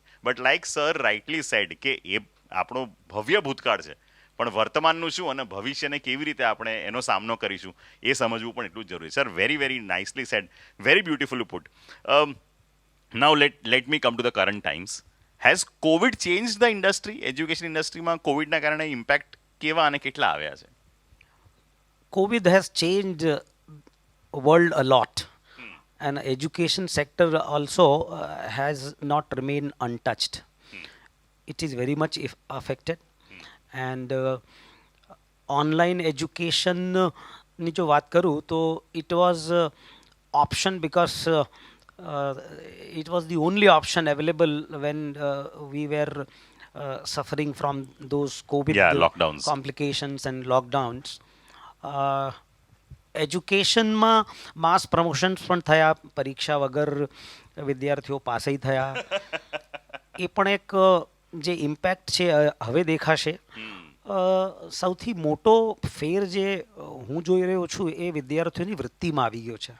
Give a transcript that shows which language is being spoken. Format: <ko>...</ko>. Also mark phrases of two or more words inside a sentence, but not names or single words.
<en>but like sir rightly said</en> <gu>કે એ આપણો ભવ્ય ભૂતકાળ છે, પણ વર્તમાનનું શું અને ભવિષ્યને કેવી રીતે આપણે એનો સામનો કરીશું એ સમજવું પણ એટલું જ જરૂરી.</gu> <en>Sir, very very nicely said, very beautifully put. Now let me come to the current times. Has COVID changed the industry?</en> <gu>એજ્યુકેશન ઇન્ડસ્ટ્રીમાં કોવિડના કારણે ઇમ્પેક્ટ કેવા અને કેટલા આવ્યા છે?</gu> <en>COVID has changed world a lot, and education sector also has not remained untouched. It is very much affected, and online education</en> <gu>ની જો વાત કરું તો</gu> <en>it was option because it was the only option available when we were suffering from those COVID lockdowns, complications and lockdowns.</en> <gu>એજ્યુકેશનમાં</gu> <en>mass promotions</en> <gu>પણ થયા, પરીક્ષા વગર વિદ્યાર્થીઓ પાસ થયા. એ પણ એક જે ઇમ્પેક્ટ છે હવે દેખાશે. સૌથી મોટો ફેર જે હું જોઈ રહ્યો છું એ વિદ્યાર્થીઓની વૃત્તિમાં આવી ગયો છે.</gu>